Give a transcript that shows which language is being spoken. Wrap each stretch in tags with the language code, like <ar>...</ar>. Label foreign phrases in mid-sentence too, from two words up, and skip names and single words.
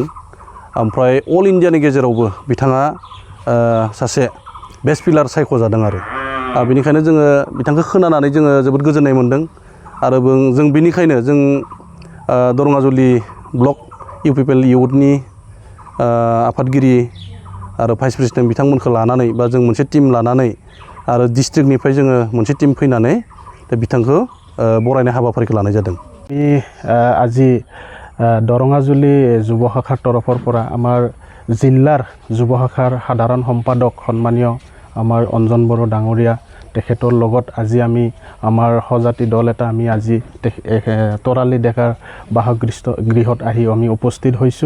<brx>ओमफ्राय अल इन्डियानि गेजेरावबो बिथाङा सासे</brx> <en>best player</en> <brx>सायख'जादों आरो बेनिखायनो जोङो बिथांखौ खोनानानै जोङो जोबोद गोजोननाय मोन्दों आरो जों बेनिखायनो जों दरङाजुलि ब्लक इउपिपिएल इउथनि आफादगिरि आरो</brx> <en>vice president</en> <brx>बिथांमोनखौ लानानै बा जों मोनसे टीम लानानै आरो डिस्ट्रिक्टनिफ्राय जोङो मोनसे टीम फैनानै बिथांखौ बरायनाय हाबाफारिखौ लानाय जादों।</brx> <as>আজি দৰঙাজুলি যুৱ শাখাৰ তৰফৰ পৰা আমাৰ জিলাৰ যুৱ শাখাৰ সাধাৰণ সম্পাদক সন্মানীয় আমাৰ অঞ্জন বড়ো ডাঙৰীয়া তেখেতৰ লগত আজি আমি আমাৰ সজাতি দল এটা আমি আজি তৰালি ডেকাৰ বাসগৃহত আহি আমি উপস্থিত হৈছোঁ।</as>